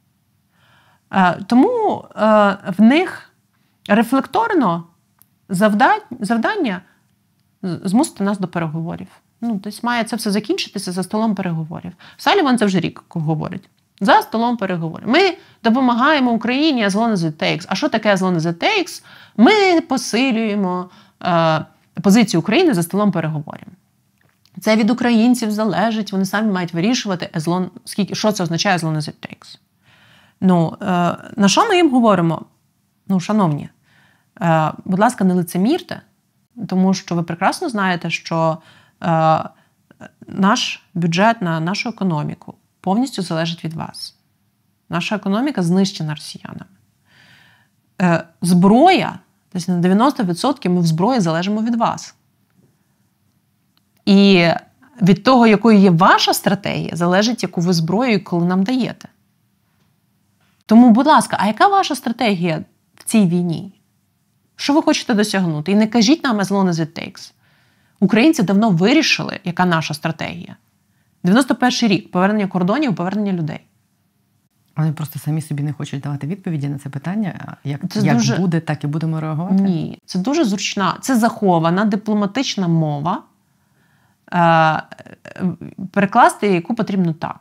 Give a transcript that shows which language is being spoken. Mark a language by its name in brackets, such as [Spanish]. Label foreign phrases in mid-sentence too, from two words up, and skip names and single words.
[Ukrainian] Тому в них рефлекторно завдання змусити нас до переговорів. Тобто має це все закінчитися за столом переговорів. Саліван це вже рік говорить. За столом переговорів. Ми допомагаємо Україні [English] as long as it takes. [Ukrainian] А що таке [English] as long as it takes? [Ukrainian] Ми посилюємо позицію України за столом переговорів. Це від українців залежить, вони самі мають вирішувати, що це означає [English] as long as it takes. [Ukrainian] На що ми їм говоримо? Шановні, будь ласка, не лицемірте, тому що ви прекрасно знаєте, що наш бюджет на нашу економіку повністю залежить від вас. Наша економіка знищена росіянами. Зброя, тобто на 90% ми в зброї залежимо від вас. І від того, якою є ваша стратегія, залежить, яку ви зброю коли нам даєте. Тому, будь ласка, а яка ваша стратегія в цій війні? Що ви хочете досягнути? І не кажіть нам [English] as long as it takes. [Ukrainian] Українці давно вирішили, яка наша стратегія. 91-й рік. Повернення кордонів, повернення людей. Вони просто самі собі не хочуть давати відповіді на це питання. Як дуже... буде, так і будемо реагувати? Ні. Це дуже зручна, це захована дипломатична мова, перекласти яку потрібно так.